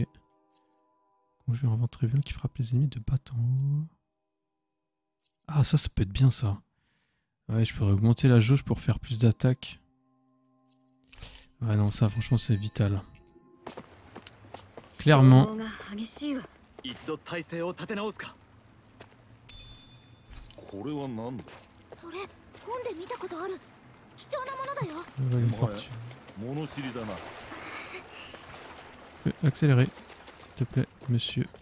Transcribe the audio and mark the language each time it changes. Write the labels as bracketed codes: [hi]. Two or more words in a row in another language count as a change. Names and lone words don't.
[fr] Conjure un vent très violent qui frappe les ennemis de bas en haut. Ah ça peut être bien ça. Ouais, je pourrais augmenter la jauge pour faire plus d'attaques. Ouais non ça franchement c'est vital. Clairement. [ja] 一度体勢を立て直すか。これは何だ。それ本で見たことある貴重なものだよ [fr] Une fortune. [ja] 物知りだな。 [fr] Accélérer, s'il te plaît, monsieur.